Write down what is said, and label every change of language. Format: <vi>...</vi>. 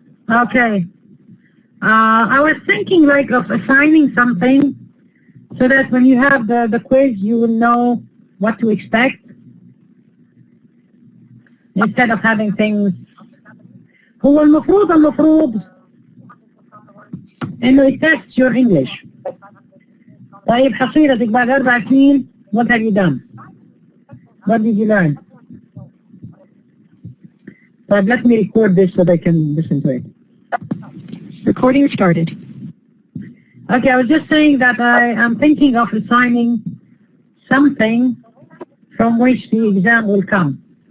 <en>Okay. I was thinking like of assigning something so that when you have the quiz, you will know what to expect instead of having things.</en> <ar>هو المفروض إنه يتست</ar> <en>your English.</en> <ar>طيب حصيلتك بعد 4 سنين,</ar> <en>what have you done? What did you learn? But let me record this so they can listen to it. Recording started. Okay, I was just saying that I am thinking of assigning something from which the exam will come.</en>